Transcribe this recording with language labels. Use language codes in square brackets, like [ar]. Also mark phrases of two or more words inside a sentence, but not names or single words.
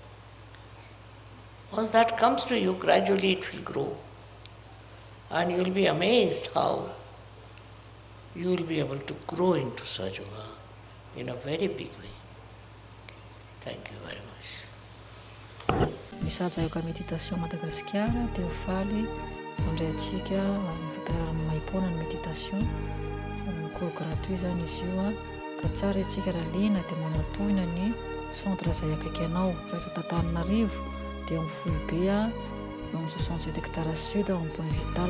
[en] Once that comes to you, gradually it will grow. And you will be amazed how you will be able to grow into Sajoga in a very big way. Thank you very much. [mg] Misaja yoga méditation Madagascar dia faly mandray antsika ny fampianarana maim-poana ny méditation. [fr] Cours gratuit [mg] zany izy io ka tsara antsika raha liana dia manatoina ny centre izay akaiky anao. Raha eto Antananarivo dia amin'ny Foibe eo amin'ny 67 [fr] hectares sud en point vital.